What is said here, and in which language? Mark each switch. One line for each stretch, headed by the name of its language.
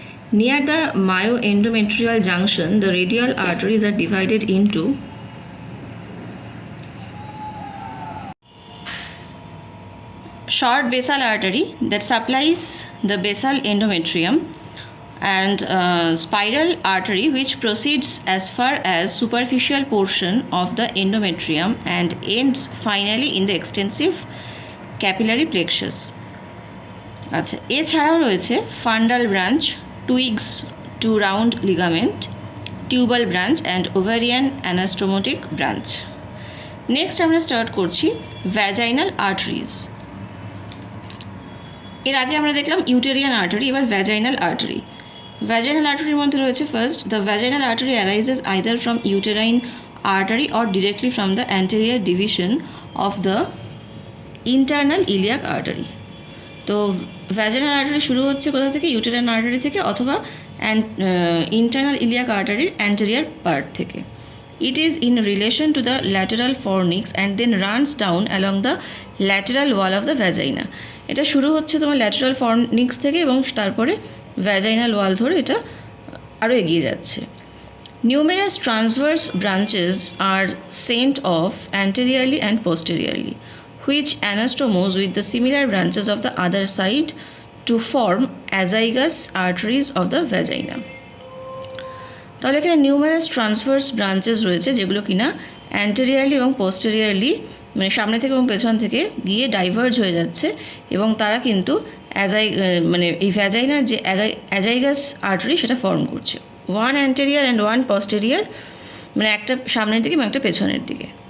English: Near the myoendometrial junction, the radial arteries are divided into short basal artery that supplies the basal endometrium, and spiral artery which proceeds as far as superficial portion of the endometrium and ends finally in the extensive capillary plexus.
Bangla: আচ্ছা, এছাড়াও রয়েছে fundal branch, টুইগস two round ligament, tubal branch and ovarian অ্যানাস্টোমোটিক branch. Next আমরা start করছি vaginal arteries. এর আগে আমরা দেখলাম ইউটেরিয়ান artery, এবার ভ্যাজাইনাল আর্টারি। ভ্যাজাইনাল আর্টারির মধ্যে রয়েছে
English: First, the vaginal artery arises either from uterine artery or directly from the anterior division of the internal iliac artery.
Bangla: তো ভ্যাজাইনাল আর্টারি শুরু হচ্ছে কোথা থেকে? ইউটেরাইন আর্টারি থেকে, অথবা ইন্টারনাল ইলিয়াক আর্টারির অ্যান্টেরিয়ার পার্ট থেকে।
English: It is in relation to the lateral fornix and then runs down along the lateral wall of the vagina.
Bangla: এটা শুরু হচ্ছে তোমার ল্যাটেরাল ফর্নিক্স থেকে এবং তারপরে ভ্যাজাইনাল ওয়াল ধরে এটা আরও এগিয়ে যাচ্ছে।
English: Numerous transverse branches are sent off anteriorly and posteriorly, which anastomose with the similar branches of the other side to form azygous arteries of the vagina.
Bangla: তাহলে এখানে নিউমারাস ট্রান্সভার্স ব্রাঞ্চেস রয়েছে যেগুলো কিনা অ্যান্টেরিয়ারলি এবং পোস্টেরিয়ারলি মানে সামনে থেকে এবং পেছন থেকে গিয়ে ডাইভার্জ হয়ে যাচ্ছে এবং তারা কিন্তু মানে এই ভ্যাজাইনার যে অ্যাজাইগাস আর্টারি সেটা ফর্ম করছে।
English: one anterior and one posterior
Bangla: মানে একটা সামনের দিকে এবং একটা পেছনের দিকে।